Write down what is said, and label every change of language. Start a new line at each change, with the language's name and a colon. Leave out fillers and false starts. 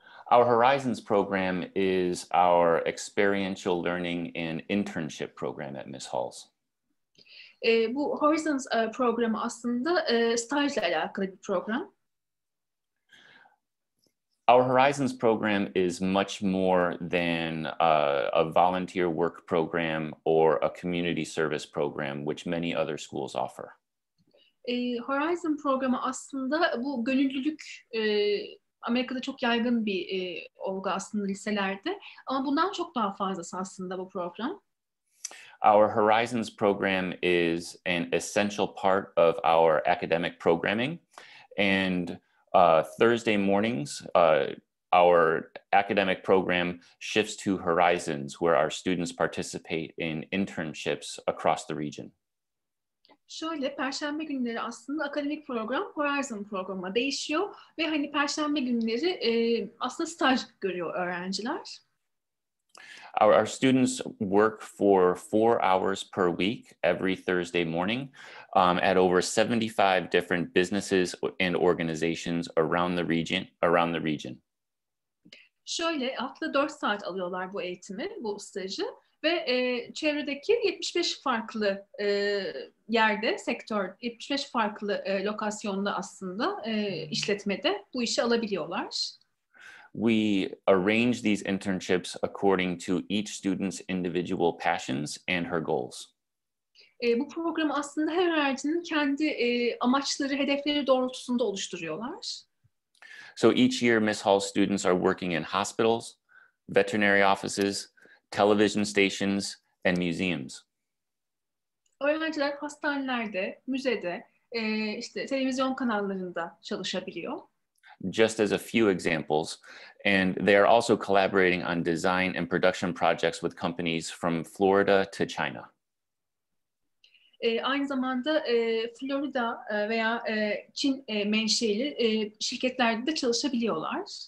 English: Our Horizons program is our experiential learning and internship program at Miss Halls.
Turkish: Bu Horizons programı aslında stajla alakalı bir program.
English: Our Horizons program is much more than a volunteer work program or a community service program, which many other schools offer.
Turkish: Horizon programı aslında bu gönüllülük, Amerika'da çok yaygın bir olgu aslında liselerde. Ama bundan çok daha fazlası aslında bu program.
English: Our Horizons program is an essential part of our academic programming. And Thursday mornings, our academic program shifts to Horizons, where our students participate in internships across the region.
Turkish: Şöyle, Perşembe günleri aslında akademik program Horizon programına değişiyor ve hani Perşembe günleri aslında staj görüyor öğrenciler.
English: Our students work for 4 hours per week every Thursday morning at over 75 different businesses and organizations around the region.
Turkish: Şöyle, haftada 4 saat alıyorlar bu eğitimi, bu stajı ve çevredeki 75 farklı yerde, 75 farklı lokasyonda aslında işletmede bu işi alabiliyorlar.
English: We arrange these internships according to each student's individual passions and her goals.
Turkish: Bu programı aslında her öğrencinin kendi amaçları, hedefleri doğrultusunda oluşturuyorlar.
English: So each year, Miss Halls students are working in hospitals, veterinary offices, television stations, and museums.
Turkish: Öğrenciler hastanelerde, müzede, işte televizyon kanallarında çalışabiliyor.
English: Just as a few examples, and they are also collaborating on design and production projects with companies from Florida to China.
Turkish: Aynı zamanda Florida veya Çin menşeli şirketlerde de çalışabiliyorlar.